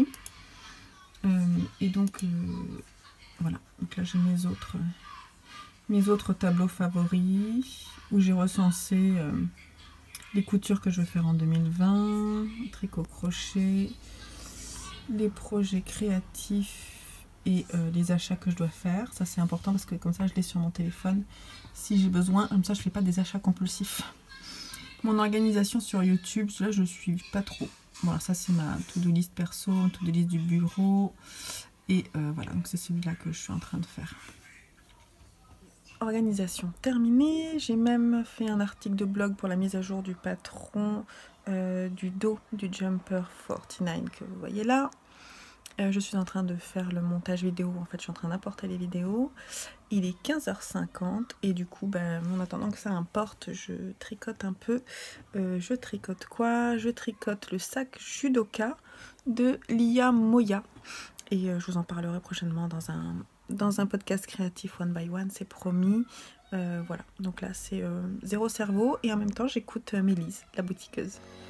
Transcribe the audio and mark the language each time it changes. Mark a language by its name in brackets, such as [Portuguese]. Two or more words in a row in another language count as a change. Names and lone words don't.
[French] Et donc voilà, donc là j'ai mes autres tableaux favoris où j'ai recensé les coutures que je vais faire en 2020, tricot crochet, les projets créatifs et les achats que je dois faire. Ça c'est important parce que comme ça je l'ai sur mon téléphone si j'ai besoin, comme ça je fais pas des achats compulsifs. Mon organisation sur YouTube, là je suis pas trop. Voilà, ça c'est ma [English] to-do list [French] perso, [English] to-do list [French] du bureau. Et voilà, donc c'est celui-là que je suis en train de faire. Organisation terminée. J'ai même fait un article de blog pour la mise à jour du patron du dos du Jumper 49 que vous voyez là. Je suis en train de faire le montage vidéo, en fait je suis en train d'importer les vidéos. Il est 15h50 et du coup, en attendant que ça importe, je tricote un peu. Je tricote quoi? Je tricote le sac Judoka de Lia Moya. Et je vous en parlerai prochainement dans un podcast créatif one by one, c'est promis. Voilà, donc là c'est zéro cerveau et en même temps j'écoute Mélise, la boutiqueuse.